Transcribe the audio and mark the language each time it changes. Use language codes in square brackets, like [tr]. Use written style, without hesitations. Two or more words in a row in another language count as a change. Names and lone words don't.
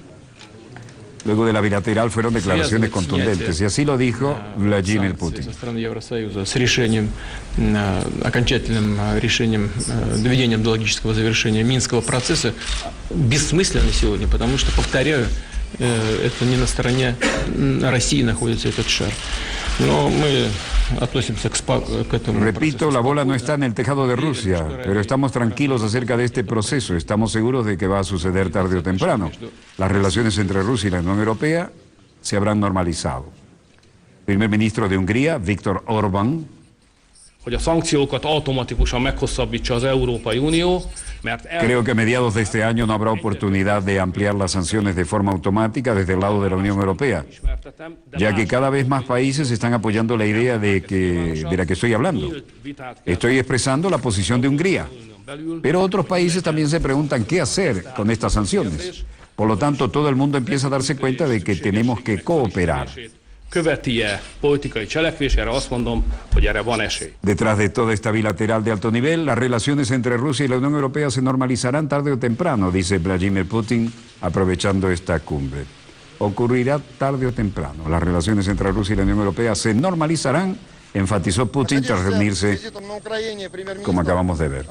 [es] Luego de la bilateral fueron declaraciones contundentes, y así lo dijo Vladimir Putin. [ru] Со стороны Евросоюза с решением, окончательным решением, доведением до логического завершения Минского процесса бессмысленно сегодня, потому что, повторяю, это не на стороне России находится этот шар. Но мы относимся к этому. [es] Repito, la bola no está en el tejado de Rusia, pero estamos tranquilos acerca de este proceso. Estamos seguros de que va a suceder tarde o temprano. Las relaciones entre Rusia y la Unión Europea se habrán normalizado. Primer ministro de Hungría, Viktor Orbán, [hu] Hogy a szankciókat automatikusan meghosszabbítsa az Európai Unió, mert [es] creo que a mediados de este año no habrá oportunidad de ampliar las sanciones de forma automática desde el lado de la Unión Europea, ya que cada vez más países están apoyando la idea de la que estoy hablando. Estoy expresando la posición de Hungría, pero otros países también se preguntan qué hacer con estas sanciones. Por lo tanto, todo el mundo empieza a darse cuenta de que tenemos que cooperar. [hu] követi-e politikai cselekvés, erre azt mondom, hogy erre van esély. [es] Detrás de toda esta bilateral de alto nivel, las relaciones entre Rusia y la Unión Europea se normalizarán tarde o temprano, dice Vladimir Putin, aprovechando esta cumbre. Ocurrirá tarde o temprano. Las relaciones entre Rusia y la Unión Europea se normalizarán, enfatizó Putin tras reunirse, como acabamos de ver.